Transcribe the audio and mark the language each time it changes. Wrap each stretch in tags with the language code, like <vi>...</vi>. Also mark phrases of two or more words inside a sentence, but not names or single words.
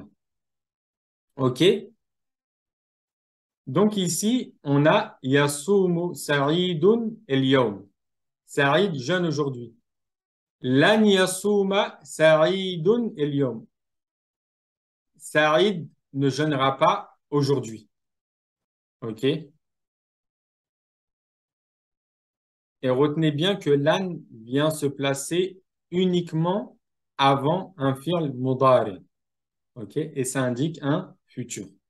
<fr>OK? Donc ici, on a</fr> <ar>يصوم سعيد اليوم.</ar> <fr>Sa'id jeûne aujourd'hui.</fr> <ar>لن يصوم سعيد اليوم.</ar> <fr>Sa'id ne jeûnera pas aujourd'hui. OK? Et retenez bien que lan vient se placer uniquement avant un</fr> <ar>فعل مضارع.</ar> <fr>OK? Et ça indique un futur.</fr>